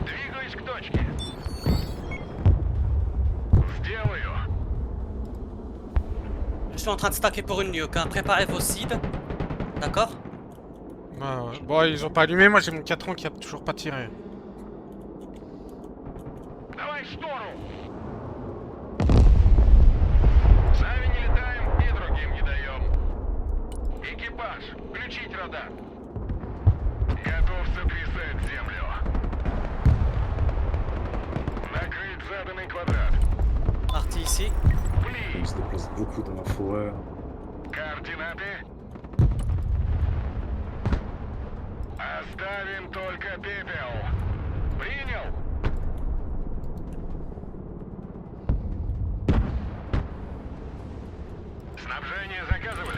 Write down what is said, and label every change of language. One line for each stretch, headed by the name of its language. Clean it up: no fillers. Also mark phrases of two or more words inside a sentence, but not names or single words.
Russian: Двигаюсь к точке. Сделаю.
French: Je suis en train de stacker pour une nuke, hein. Préparez vos seeds. D'accord? Ouais. Bon, ils ont pas allumé, moi j'ai mon 4 ans qui a toujours pas tiré.
Russian: Давай штору. Сами не летаем и другим не даем. Экипаж, включить радар. Готов сотрясать землю. Накрыть заданный квадрат.
French: Parti ici.
Russian: Пли.
French: Il se déplace beaucoup dans la forêt.
Russian: Координаты. Оставим только пепел. Принял. Снабжение заказывали?